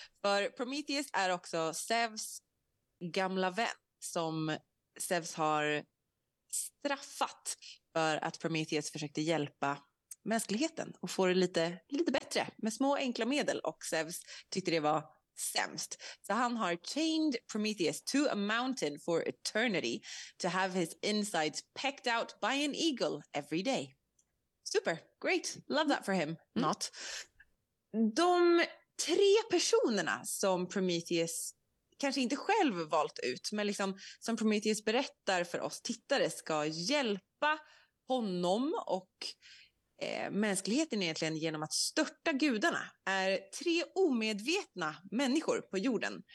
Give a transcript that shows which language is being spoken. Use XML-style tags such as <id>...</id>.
<sv>För Prometheus är också Zeus gamla vän som Zeus har straffat för att Prometheus försökte hjälpa mänskligheten och få det lite bättre med små enkla medel, och Zeus tyckte det var sämst. Så han har</sv> <en>chained Prometheus to a mountain for eternity to have his insides pecked out by an eagle every day. Super, great, love that for him, not.</en> <sv>De tre personerna som Prometheus kanske inte själv valt ut, men liksom som Prometheus berättar för oss tittare ska hjälpa honom och mänskligheten egentligen genom att störta gudarna, är tre omedvetna människor på jorden.</sv>